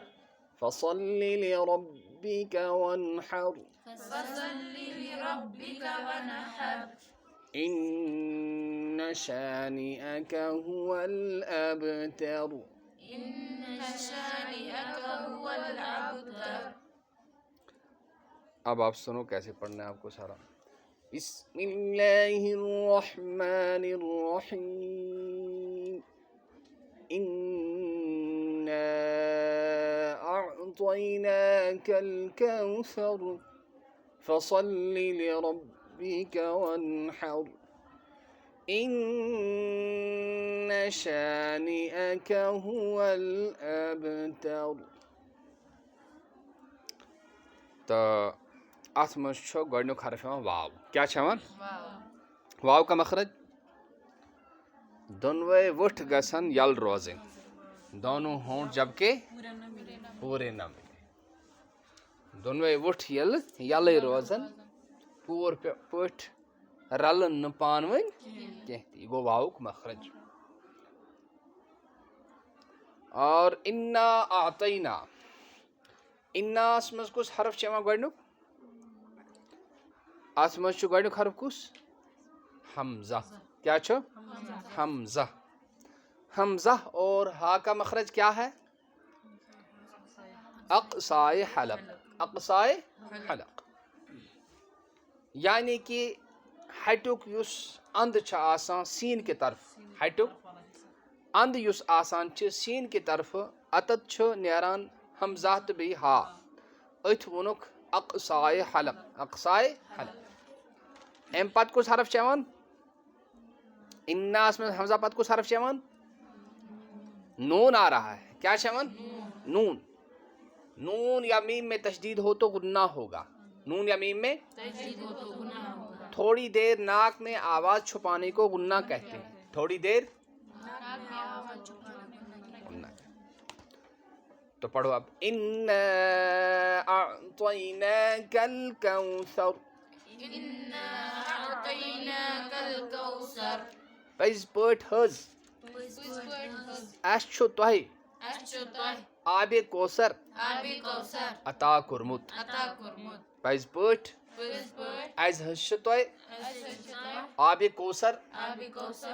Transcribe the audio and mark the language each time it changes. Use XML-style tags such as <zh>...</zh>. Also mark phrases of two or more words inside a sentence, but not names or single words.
<ar>فصل لربك وانحر فصل لربك وانحر إن شانئك هو الأبتر. إن شانئك هو الأبتر.</ar> <ur>اب آپ سنو کیسے پڑھنا ہے آپ کو سارا.</ur> <ar>بسم اللہ الرحمن الرحیم. إنا أعطيناك الكوثر فصل لربك وانحر إن شانئك هو الأبتر.</ar> <ks>تو اتھ منٛز چھُ گۄڈنیُک حرف یِوان واو. کیٛاہ چھُ یِوان؟ واو کا مخرج دۄنوَے وٕٹھ گژھن یلہٕ روزٕنۍ.</ks> <ur>دونوں ہونٹ جبکہ پوٗرے نہ مِلے.</ur> <ks>دۄنوَے وٕٹھ ییٚلہِ یلٕے روزن پوٗرٕ پٲٹھۍ رلن نہٕ پانہٕ ؤنۍ کینٛہہ تہِ. یہِ گوٚو واوُک مخرج. اور</ks> <ar>انا اعطینا.</ar> <ks>اناہس منٛز کُس حرف چھُ یِوان گۄڈنیُک؟ اتھ منٛز چھُ گۄڈنیُک حرف کُس؟ حمزہ. کیا چھُ؟ حمزہ.</ks> <ur>حمزہ اور ہا کا مخرج کیا ہے؟ اقصائے حلق. اقصائے حلق یعنی کہ</ur> <ks>ہٹیُک یُس اند چھُ آسان سیٖن کہِ طرفہٕ. ہٹیُک اند یُس آسان چھُ سیٖن کہِ طرفہٕ اتَتھ چھُ نیران حمزہ تہٕ بیٚیہِ ہا. أتھۍ ووٚنُکھ</ks> <ur>اقصائے حلق. اقصائے حلق.</ur> <ks>اَمہِ پتہٕ کُس حرف چھُ یِوان؟ اناہس منٛز حمزہ پتہٕ کُس حرف چھُ یِوان؟</ks> <ur>نون آ رہا ہے.</ur> <ks>کیا چھُ یِوان؟</ks> <ur>نون. نون یا میم میں تشدید ہو تو غنہ ہوگا. نون یا میم میں تھوڑی دیر ناک میں آواز چھپانے کو غنہ کہتے ہیں. تھوڑی دیر غنہ. تو پڑھو اب.</ur> <ar>انا اعطیناک الکوثر. إنا أعطيناك الكوثر.</ar> <ks>پٔزۍ پٲٹھۍ حظ اَسہِ چھُ تۄہہِ آبِ کوثر آبِ کوثر عطا کوٚرمُت. عطا کوٚرمُت. پٔزۍ پٲٹھۍ اَسہِ حظ چھُ تۄہہِ آبِ کوثر آبِ کوثر</ks>